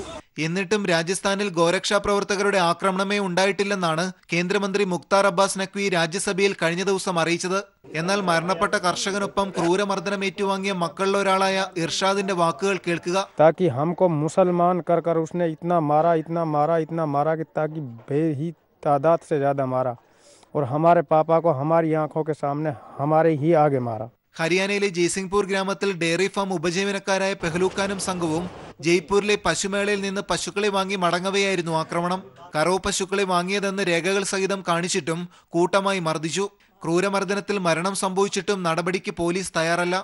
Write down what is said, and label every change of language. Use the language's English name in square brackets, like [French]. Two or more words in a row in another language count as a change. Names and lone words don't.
[Malayalam] എന്നിട്ടും രാജസ്ഥാനിൽ ഗോരക്ഷാ പ്രവർത്തകരുടെ ആക്രമണമേ ഉണ്ടായിട്ടില്ലെന്നാണ് കേന്ദ്രമന്ത്രി മുക്താർ അബ്ബാസ് നഖ്വി രാജ്യസഭയിൽ കഴിഞ്ഞ ദിവസം അറിയിച്ചത്. എന്നാൽ മരണപ്പെട്ട കർഷകനൊപ്പം ക്രൂരമർദ്ദനം ഏറ്റുവാങ്ങിയ മക്കളിലൊരാളായ ഇർഷാദിന്റെ വാക്കുകൾ കേൾക്കുക. [Hindi] ताकि हमको मुसलमान कर उसने इतना मारा कि ताकि बेही तादाद से ज्यादा मारा और हमारे पापा को हमारी आंखों के सामने हमारे ही आगे मारा. [Malayalam] ഹരിയാനയിലെ ജയ്സിംഗ്പൂർ ഗ്രാമത്തിൽ ഡയറി ഫാം ഉപജീവനക്കാരായ പെഹ്ലു ഖാനും സംഘവും ജയ്പൂരിലെ പശുമേളയിൽ നിന്ന് പശുക്കളെ വാങ്ങി മടങ്ങവെയായിരുന്നു ആക്രമണം. കറവ് പശുക്കളെ വാങ്ങിയതെന്ന് രേഖകൾ സഹിതം കാണിച്ചിട്ടും കൂട്ടമായി മർദ്ദിച്ചു. ക്രൂരമർദ്ദനത്തിൽ മരണം സംഭവിച്ചിട്ടും നടപടിക്ക് പോലീസ് തയ്യാറല്ല.